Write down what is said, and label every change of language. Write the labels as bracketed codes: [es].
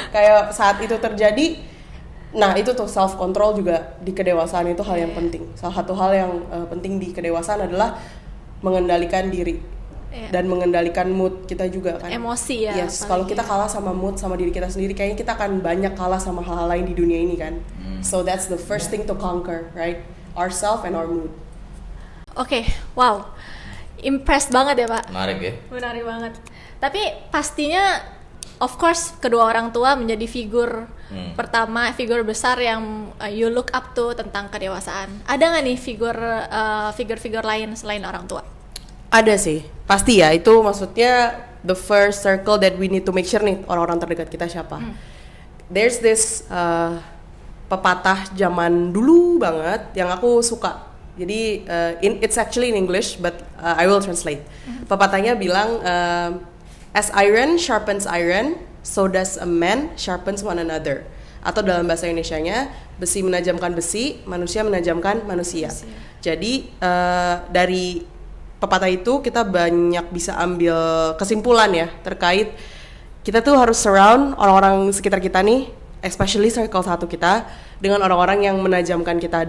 [id] Kayak saat itu terjadi, nah itu tuh self-control juga di kedewasaan itu hal yang penting. Salah satu hal yang penting di kedewasaan adalah mengendalikan diri. Iya. Dan mengendalikan mood kita juga kan. Emosi ya, [en] Yes, [id] paling kalau kita ya. kalah sama mood, sama diri kita sendiri, kayaknya kita akan banyak kalah sama hal-hal lain di dunia ini kan. [en] So that's the first thing to conquer, right? Ourself and our mood. [id] Oke, wow. Impressed banget ya, Pak. Menarik ya. Menarik banget. Tapi pastinya [en] of course [id] kedua orang tua menjadi figur pertama, figur besar yang [en] you look up to [id] tentang kedewasaan. Ada nggak nih figur-figur lain selain orang tua? Ada sih, pasti ya. Itu maksudnya [en] the first circle that we need to make sure [id] nih orang-orang terdekat kita siapa. [en] There's this [id] pepatah zaman dulu banget yang aku suka. Jadi [en] it's actually in English, but I will translate. [id] Pepatahnya bilang, [en] as iron sharpens iron, so does a man sharpens one another. [id] Atau dalam bahasa Indonesianya, besi menajamkan besi, manusia menajamkan manusia. Jadi dari pepatah itu kita banyak bisa ambil kesimpulan ya terkait kita tuh harus surround orang-orang sekitar kita nih, especially circle satu kita, dengan orang-orang yang menajamkan kita.